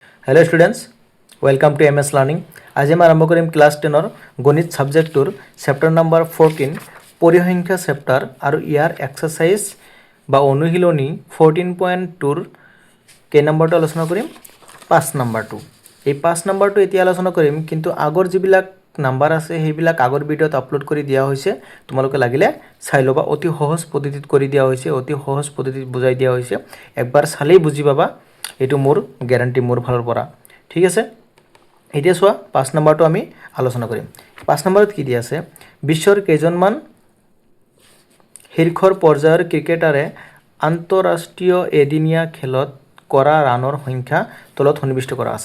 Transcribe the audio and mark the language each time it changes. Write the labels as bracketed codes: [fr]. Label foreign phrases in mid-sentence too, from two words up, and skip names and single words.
[en] Hello students welcome to MS Learning. [as] আজ মই আৰম্ভ কৰিম ক্লাছ 10 গণিত ছাবজেক্টৰ চেপ্টাৰ নম্বৰ 14 পৰিসংখ্যা চেপ্টাৰ আৰু যাৰ এক্সাৰছাইজ বা অনুশীলনী 14.2 ৰ নম্বৰ আলোচনা কৰিম 5 নম্বৰ এই 5 নম্বৰ এতিয়া আলোচনা কৰিম কিন্তু আগৰ যিবিলাক নম্বৰ আছে সেইবিলাক আগৰ ভিডিঅ'ত আপলোড কৰি দিয়া হৈছে তোমালোকে লাগিলে চাই ল'বা অতি সহজ পদ্ধতিত কৰি দিয়া হৈছে অতি সহজ পদ্ধতিত বুজাই দিয়া হৈছে এবাৰ চালেই বুজি পাবা এইটো মোৰ গেৰাণ্টী মোৰ फाলৰ পৰা ঠিক আছে। এতিয়া চোৱা 5 নম্বৰটো আমি আলোচনা কৰিম। 5 নম্বৰত কি দিয়া আছে বিশ্বৰ কেইজনমান শীৰ্ষৰ পৰ্যায়ৰ ক্ৰিকেটাৰে আন্তঃৰাষ্ট্ৰীয় এদিনীয়া খেলত কৰা ৰানৰ সংখ্যা তলত সন্নিবিষ্ট কৰা আছে।